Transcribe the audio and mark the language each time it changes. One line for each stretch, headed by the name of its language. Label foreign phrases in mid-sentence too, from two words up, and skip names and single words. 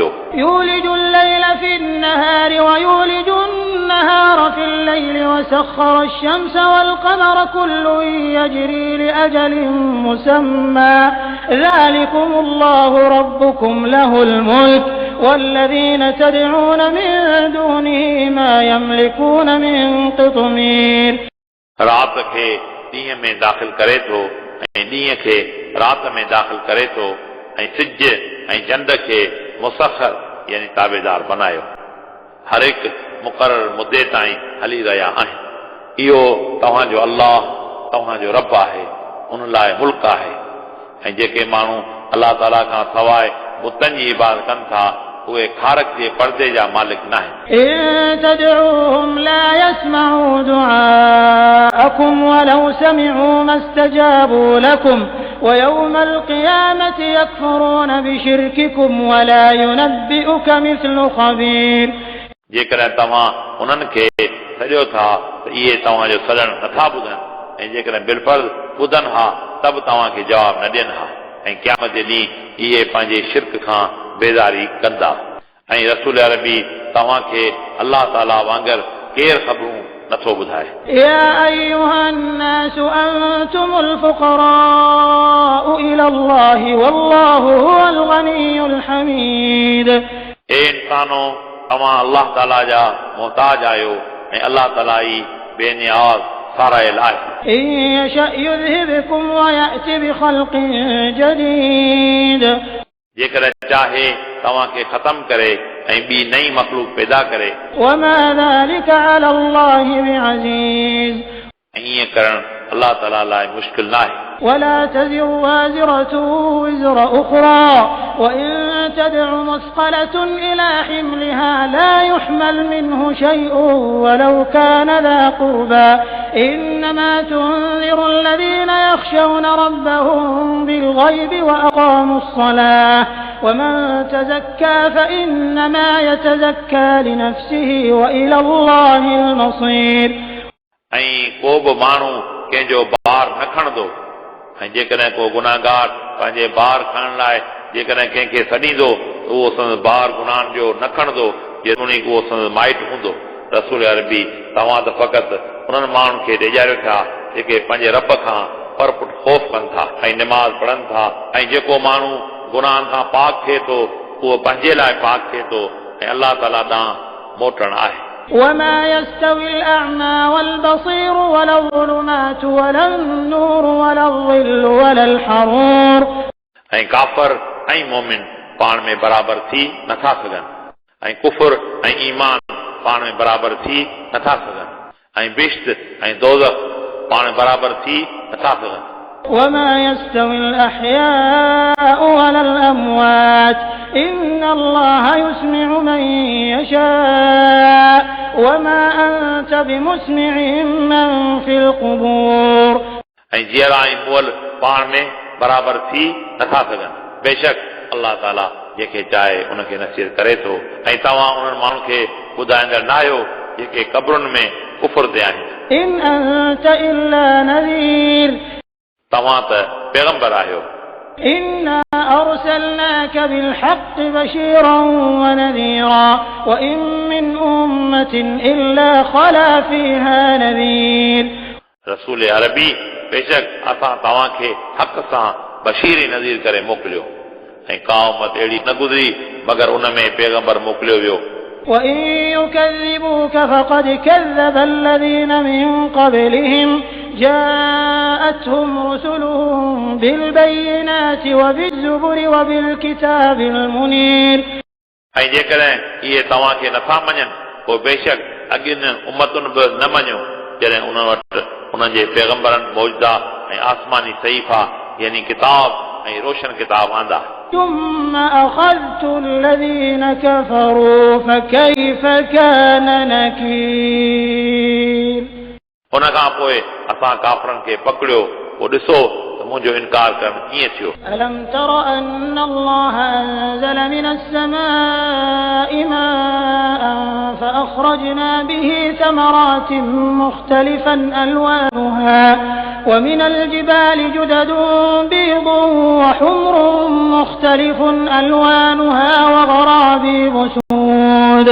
Arabic: يولج الليل في النهار ويولج النهار في الليل وسخر الشمس والقمر كل يجري لأجل مسمى ذلكم الله ربكم له الملك والذين تدعون من دونه ما يملكون من قطمير.
Sindhi: रात खे ॾींहं में दाख़िल करे थो ऐं ॾींहं खे रात में दाख़िल करे थो ऐं सिज ऐं चंड खे मुसखर यानी ताबेदार बनायो। हर हिकु मुक़रर मुदे ताईं हली रहिया आहिनि। इहो तव्हांजो अल्लाह तव्हांजो रब आहे, उन लाइ मुल्क आहे ऐं जेके माण्हू अल्लाह ताला खां सवाइ बुतनि जी इबादत कनि था उहे खारक जे पर्दे जा मालिक न आहिनि.
Arabic: إن تدعوهم لا يسمعوا دعاءكم ولو سمعوا ما استجابوا لكم ويوم القيامة يكفرون بشرككم ولا ينبئك مثل خبير.
Sindhi: जेकॾहिं तव्हां उन्हनि खे सॼो था त इहे तव्हांजो सॾणु नथा ॿुधनि ऐं जेकॾहिं बिलफर्ज़ ॿुधनि हा त बि तव्हांखे जवाबु न ॾियनि हा ऐं क़यामत जे ॾींहुं इहे पंहिंजे शिरक खां बेज़ारी कंदा ऐं रसूल अरबी तव्हांखे अल्लाह ताला वांगुरु केरु ख़बरूं नथो ॿुधाए.
Arabic: يا أيها الناس أنتم الفقراء إلى الله والله هو الغني الحميد.
Sindhi: ए इंसानो तव्हां अल्लाह ताला जा मोहताज आहियो ऐं अल्लाह ताला ई बेनियाज़ सारायल आहे.
Arabic: إن يشأ يذهبكم ويأتي بخلق جديد.
Sindhi: जेकॾहिं चाहे तव्हांखे ख़तमु करे ऐं ॿी नई मख़लूक पैदा करे.
Arabic: وما ذلك على الله بعزيز.
Sindhi: ऐं ईअं करणु अल्लाह ताला लाइ मुश्किल न आहे.
Arabic: ولا تزر وازرة وزر أخرى وإن تدع مثقلة إلى حملها لا يحمل منه شيء ولو كان ذا قربى إنما تنذر الذين يخشون ربهم بالغيب وأقاموا الصلاة ومن تزكى فإنما يتزكى لنفسه وإلى الله المصير.
Sindhi: ऐं को बि माण्हू कंहिंजो बार न खणंदो ऐं जेकॾहिं को गुनाहगार पंहिंजे बार खणण लाइ जेकॾहिं कंहिंखे सॾींदो उहो संदसि ॿार गुनाहनि जो न खणंदो जेतोणीकि उहो संदसि माइट हूंदो। रसूल अरबी तव्हां त फ़क़ति उन्हनि माण्हुनि खे ॾेजारियो था जेके पंहिंजे रब खां परपुट ख़ौफ़ कनि था ऐं निमाज़ पढ़नि था ऐं जेको माण्हू गुनाहनि खां पाक थिए थो उहो पंहिंजे लाइ पाक थिए थो ऐं अलाह ताला ॾांहुं मोटणु आहे।
Arabic: وما يستوي الأعمى والبصير ولا الظلمات ولا النور ولا الظل ولا الحرور
Sindhi: ऐं काफ़र ऐं मोमिन पाण में बराबरि थी नथा सघनि ऐं कुफर ऐं ईमान पाण में बराबरि थी नथा सघनि ऐं बिश्त ऐं दोज़ख पाण में बराबरि थी नथा सघनि।
Arabic: وما يستوي الأحياء ولا الأموات إن الله يسمع من يشاء وما أنت بمسمع من في القبور
Sindhi: ऐं जीअरा ऐं मुअल पाण में बराबरि थी नथा सघनि। बेशक अलाह ताला जेके चाहे उनखे नसीहत करे थो ऐं तव्हां उन्हनि माण्हुनि खे ॿुधाईंदड़ न आहियो जेके क़ब्रुनि में कुफर ते आहिनि।
Arabic: إن أنت إلا نذير
Sindhi: तव्हां त पैगंबर आहियो।
Arabic: إنا أرسلناك بالحق بشيرا ونذيرا وإن من أمة إلا خلا فيها نذير
Sindhi: रसूल अरबी बेशक असां तव्हांखे हक़ सां बशीर नज़ीर करे मोकिलियो ऐं का उम्मत अहिड़ी न गुज़री मगर उन में पैगंबर मोकिलियो वियो।
Arabic: وإن يكذبوك فقد كذب الذين من قبلهم جاءتهم رسلهم بالبينات وبالزبر وبالكتاب المنير
Sindhi: ऐं जेकॾहिं इहे तव्हांखे नथा मञनि पोइ बेशक अॻियुनि उम्मतुनि बि न मञियो जॾहिं उन वटि उन्हनि जे पैगंबरनि मौजदा ऐं आसमानी सहीफ़ा यानी किताब ऐं रोशन किताब आंदा।
Arabic: ثم أخذت الذين كفروا فكيف كان نكير
Sindhi: उन खां पोइ असां काफ़रनि खे पकड़ियो पोइ ॾिसो त मुंहिंजो इनकार करणु कीअं थियो।
Arabic: ألم تر أن الله أنزل من السماء ماء فأخرجنا به ثمرات مختلفا ألوانها ومن الجبال جدد بيض وحمر مختلف ألوانها وغرابيب سود